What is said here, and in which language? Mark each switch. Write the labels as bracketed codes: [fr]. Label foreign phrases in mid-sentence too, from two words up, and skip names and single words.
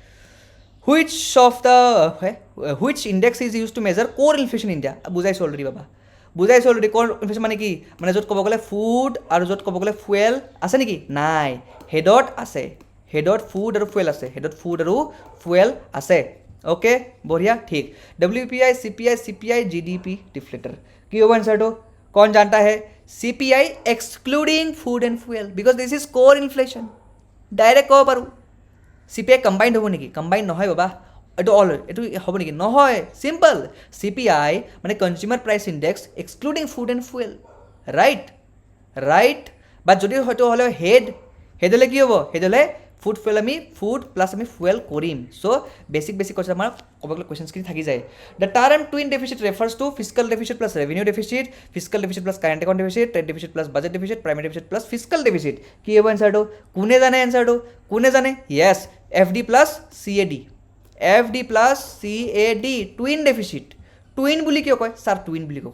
[en] which index is use to measure core inflation India [as] বুজাইছোঁ [en] already core inflation [as] মানে কি মানে য'ত ক'ব গ'লে ফুড আৰু য'ত ক'ব গ'লে ফুৱেল আছে নেকি নাই হেডত ফুড আৰু ফুৱেল আছে অ'কে বঢ়িয়া ঠিক [en] WPI CPI GDP deflector [as] কি হ'ব এনচাৰটো [hi] कौन जानता है [en] CPI excluding food and fuel because this is core inflation [as] ডাইৰেক্ট ক'ব পাৰোঁ [en] CPI combined [as] হ'ব নেকি কম্বাইণ্ড নহয় বাবা এইটো হ'ব নেকি নহয় [en] simple CPI [as] মানে [en] consumer price index excluding food and fuel right but [as] যদি হয়তো হ'লে হেড হ'লে কি হ'ব হেড হ'লে [en] food plus [as] আমি ফুৱেল কৰিম [en] so basic [as] কৈছে আমাৰ ক'ব গ'লে কুৱেশ্যনছখিনি থাকি যায় [en] the term twin deficit refers to fiscal deficit plus revenue deficit fiscal deficit plus current account deficit trade deficit plus budget deficit primary deficit plus fiscal deficit [as] কি হ'ব এনচাৰটো কোনে জানে [en] yes FD plus CAD twin deficit twin [as] বুলি কিয় কয় ছাৰ টুইন বুলি কিয়